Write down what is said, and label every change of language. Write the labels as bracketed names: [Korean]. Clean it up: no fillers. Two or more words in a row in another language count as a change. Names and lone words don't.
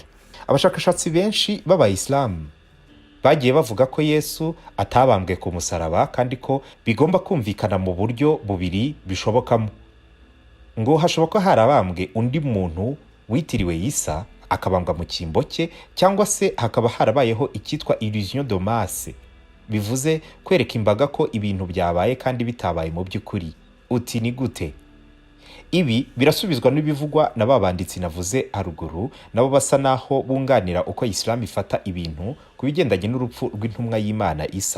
[Kinyarwanda] Abashakashatsi benshi b'Abayisilamu bagiye bavuga ko Yesu atabambwe ku musaraba, kandi ko bigomba kumvikana mu buryo bubiri bishobokamo. Ngo hashoboka harabambwe undi muntu witiriwe Isa, akabambwa mu cyimbo cye, cyangwa se hakaba harabayeho icyitwa [French] illusion de masse, [Kinyarwanda] bivuze kwereka imbaga ko ibintu byabaye kandi bitabaye mu by'ukuri. Uti ni gute? Ibi birasubizwa n'ibivugwa na babanditsi navuze haruguru, nabo basa naho bunganira uko Islam ifata ibintu ku bigendanye n'urupfu rw'intumwa y'Imana Isa.